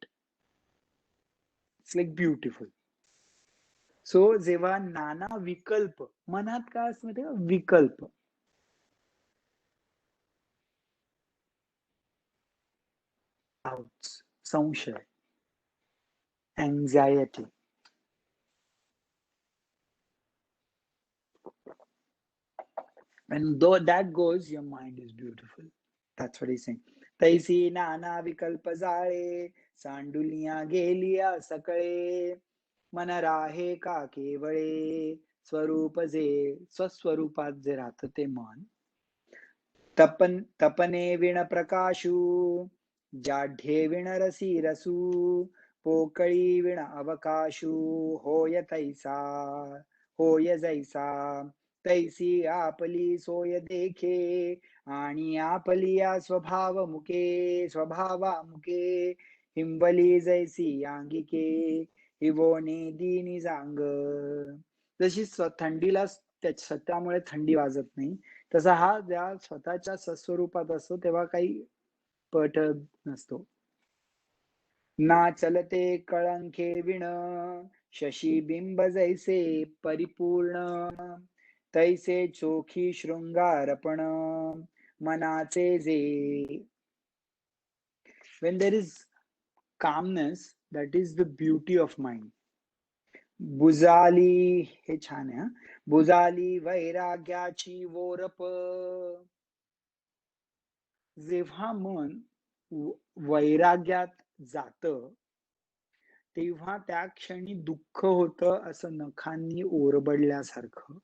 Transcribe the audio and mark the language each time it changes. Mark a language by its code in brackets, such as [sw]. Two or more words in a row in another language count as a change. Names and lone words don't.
[en] It's like beautiful. [mr] सो जेव्हा नाना विकल्प मनात काय असतं माहिती का, विकल्प, डाउट्स, संशय, अँझायटी, [en] and though that goes, your mind is beautiful. That's what he's saying. [mr] तैसी नाना विकल्प जाळे, सांडुलिया गेलिया सकळे, मन राहे का केवळे स्वरूप जे. स्वस्वरूपात जे राहतं ते मन. तपने विण प्रकाशू, जाढ्ये विण रसी रसू, पोकळी विण अवकाशू, होय तैसा, होय जैसा. तैसी आपली सोय देखे, आणि आपलिया स्वभाव मुके, स्वभावा मुके, हिंबली जैसी अंगिके, हिवोने दीनी जांग. जशी थंडीला त्यामुळे थंडी वाजत नाही, तसा हा ज्या स्वतःच्या सस्वरूपात असतो तेव्हा काही पट नसतो. ना चलते कळंके विण, शशी बिंब जैसे परिपूर्ण, तैसे चोखी शृंगारपण मनाचे जे. [en] When there is calmness, that is the beauty of mind. [mr] बुजाली, हे छान आहे, बुजाली वैराग्याची वोरप. जेव्हा मन वैराग्यात जातं तेव्हा त्या क्षणी दुःख होतं असं नखांनी ओरबडल्यासारखं.